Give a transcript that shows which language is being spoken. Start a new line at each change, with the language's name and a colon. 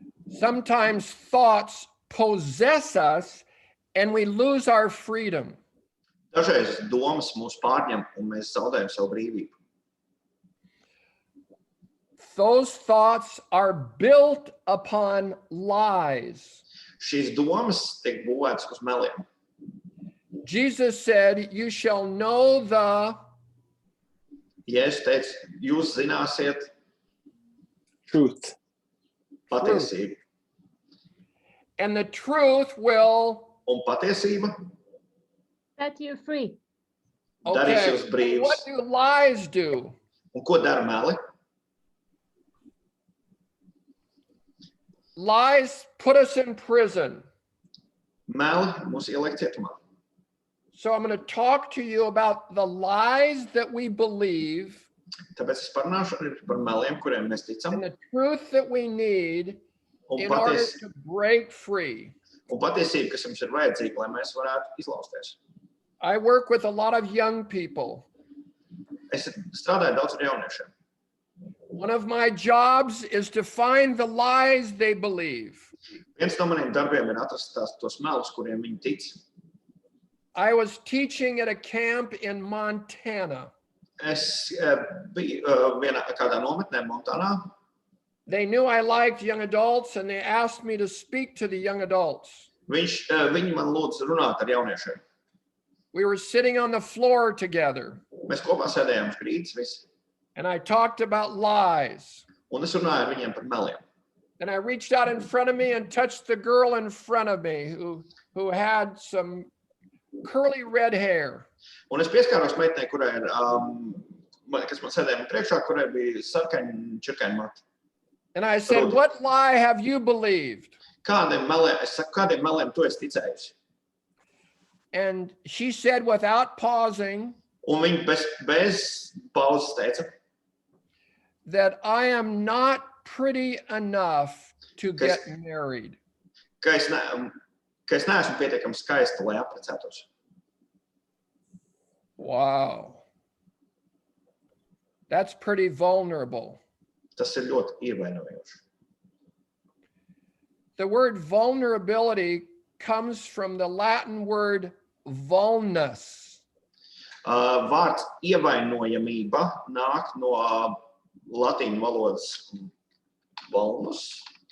English: Sometimes thoughts possess us and we lose our freedom.
Latvian: Dažreiz domas mūs pārņem un mēs zaudējam savu brīvību.
English: Those thoughts are built upon lies.
Latvian: Šīs domas tiek būvētas uz meliem.
English: Jesus said, you shall know the...
Latvian: Jēzus teica, jūs zināsiet
English: Truth.
Latvian: patiesību.
English: And the truth will...
Latvian: Un patiesība
English: Set you free.
Latvian: darīs
English: Okay,
Latvian: jūs
English: and
Latvian: brīvus.
English: what do lies do?
Latvian: Un ko dara meli?
English: Lies put us in prison.
Latvian: Meli mūs ieliek cietumā.
English: So I'm going to talk to you about the lies that we believe
Latvian: Tāpēc es parunāšu arī par meliem, kuriem mēs ticam.
English: and the truth that we need
Latvian: Un,
English: in order to break free.
Latvian: un patiesība, kas jums ir vajadzīga, lai mēs varētu izlausties.
English: I work with a lot of young people.
Latvian: Es strādāju daudz ar jauniešiem.
English: One of my jobs is to find the lies they believe.
Latvian: Viens no maniem darbiem ir atrast tos melus, kuriem viņi tic.
English: I was teaching at a camp in Montana.
Latvian: Es biju kādā nometnē Montānā.
English: They knew I liked young adults and they asked me to speak to the young adults.
Latvian: Viņi man lūdza runāt ar jauniešiem.
English: We were sitting on the floor together
Latvian: Mēs kopā sēdējām uz grīdas visi.
English: and I talked about lies.
Latvian: Un es runāju ar viņiem par meliem.
English: And I reached out in front of me and touched the girl in front of me who had some curly red hair.
Latvian: Un es pieskāros meitenei, kurai ir, kas man sēdēja priekšā, kurai bija sarkaņi čirkaņi mati.
English: And I said, what lie have you believed?
Latvian: Kādiem meliem tu esi ticējusi?
English: And she said without pausing
Latvian: Un viņi bez pauzes teica,
English: that I am not pretty enough to get married.
Latvian: ka es neesmu pietiekami skaista, lai apprecētos.
English: Wow. That's pretty vulnerable.
Latvian: Tas ir ļoti ievainojoši.
English: The word vulnerability comes from the Latin word vulnus.
Latvian: Vārds ievainojamība nāk no latīņu valodas vulnus.